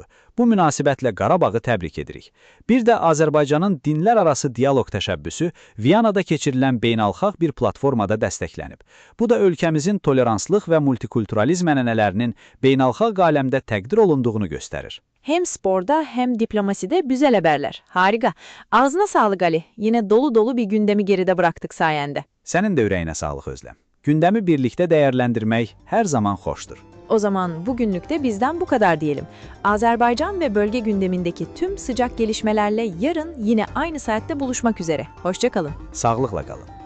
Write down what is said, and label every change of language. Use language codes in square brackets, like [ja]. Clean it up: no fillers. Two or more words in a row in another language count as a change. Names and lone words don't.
[az] Bu münasibətlə Qarabağı təbrik edirik. Bir də Azərbaycanın dinlər arası dialoq təşəbbüsü Viyanada keçirilən beynəlxalq bir platformada dəstəklənib. Bu da ölkəmizin toleranslıq və multikulturalizm ənənələrinin beynəlxalq aləmdə təqdir olunduğunu göstərir. [tr] Hem sporda hem diplomaside güzel haberler. Harika. Ağzına sağlık Ali. Yine dolu dolu bir gündemi geride bıraktık sayende. [az] Sənin də ürəyinə sağlıq Özlem. Gündəmi birlikdə dəyərləndirmək hər zaman xoşdur. [tr] O zaman bugünlük de bizden bu kadar diyelim. Azerbaycan ve bölge gündemindeki tüm sıcak gelişmelerle yarın yine aynı saatte buluşmak üzere. Hoşça kalın. [az] Sağlıqla qalın.